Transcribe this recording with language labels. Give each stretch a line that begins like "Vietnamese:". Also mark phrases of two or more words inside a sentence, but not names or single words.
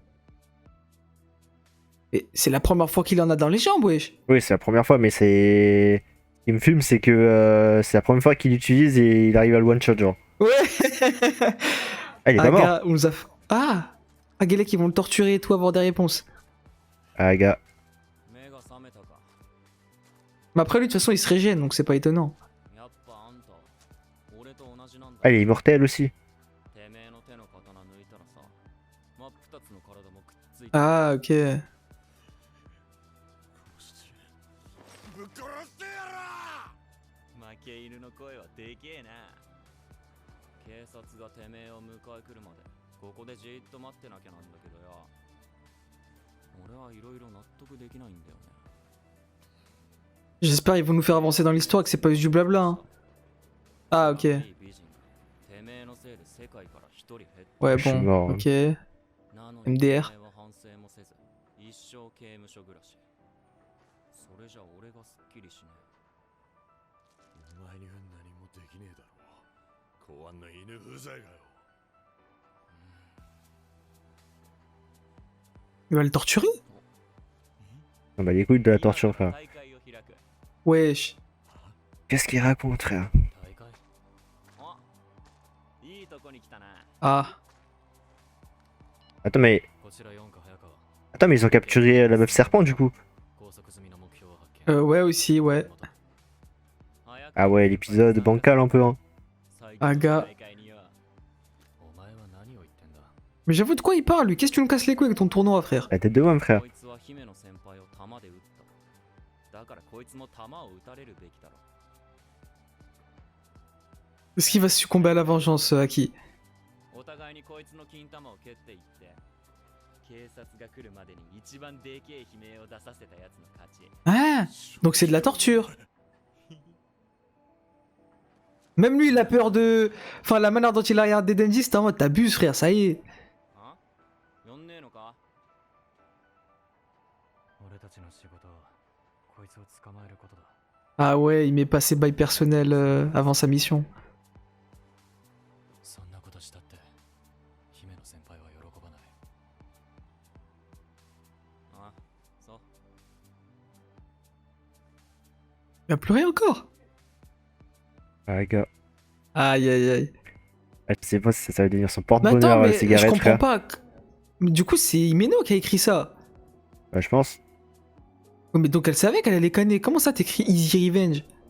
French: Mais c'est la première fois qu'il en a dans les jambes, wesh. Oui, c'est la première fois, mais c'est. Ce qui me fume, c'est que c'est la première fois qu'il l'utilise et il arrive à le one-shot, genre. Ouais. Ah, il est pas mort. Gars, on nous a... Ah. Ah, Gélec, ils vont le torturer et tout, avoir des réponses. Ah, gars.
Japanese: 目が覚めたか。
French: Mais après, lui, de toute façon, il se régène, donc c'est pas étonnant.
Japanese: やっぱあんた、俺と同じなんだ。
French: Ah, il est immortel aussi.
Japanese: てめえの手の刀抜いたらさ、真っ二つの体もくっついて。
French: Ah, ok.
Japanese: ぶっ殺してやら。負け犬の声はでけえな。警察がてめえを迎え来るまでここでじーっと待ってなきゃなんだけどよ。俺はいろいろ納得できないんだよね。
French: J'espère qu'ils vont nous faire avancer dans l'histoire, que c'est pas juste du blabla. Hein. Ah, ok.
Japanese: いい美人がてめえのせいで世界から一人減っ
French: Ouais, Je suis bon, mort, hein. ok.
Japanese: た。なの
French: MDR
Japanese: てめえは反省もせず、一生刑務所暮らし。それじゃ俺がすっきりしねお前には何もできねえだろう。公安の犬うざいがよ。え。
French: Il va le torturer? Non, bah les couilles de la torture, frère. Wesh. Qu'est-ce qu'il raconte, frère?
Japanese: 大会あいいとこに来たな
French: Ah. Attends, mais.
Japanese: こちら4か早川
French: Attends, mais ils ont capturé la meuf serpent, du coup.
Japanese: 拘束済みの目標を発見
French: Ouais, aussi, ouais. Ah ouais, l'épisode bancal un peu, hein. Aga.
Japanese: お前は何を言ってんだ
French: Mais j'avoue, de quoi il parle, lui? Qu'est-ce que tu nous casses les couilles avec ton tournoi, frère? La tête de Wam, frère.
Japanese: こいつは姫の先輩を弾で撃っただからこいつも弾を撃たれるべきだろ
French: Est-ce qu'il va succomber à la vengeance, Aki?
Japanese: お互いにこいつの金玉を蹴っていって警察が来るまでに一番でけえ悲鳴を出させたやつの勝ち
French: Ah. Donc c'est de la torture. Même lui, il a peur de... Enfin, la manière dont il a regardé Denji, c'était en mode t'abuses, frère, ça y est.
Japanese: あ呼んねえのか俺たちの仕事はこいつを捕まえることだ
French: Ah ouais, il met pas ses bails personnels avant sa mission.
Japanese: そんなことしたって姫の先輩は喜ばないあそう
French: Il a pleuré encore? Ah, gars. Aïe, aïe, aïe. Ah, je sais pas si ça va devenir son Mais attends, porte-bonheur, la mais je cigarette, comprends frère. pas. Mais du coup, c'est Himeno qui a écrit ça. Ouais, je pense. Ouais, mais donc elle savait qu'elle allait canner. Comment ça t'écris
English: Easy Revenge?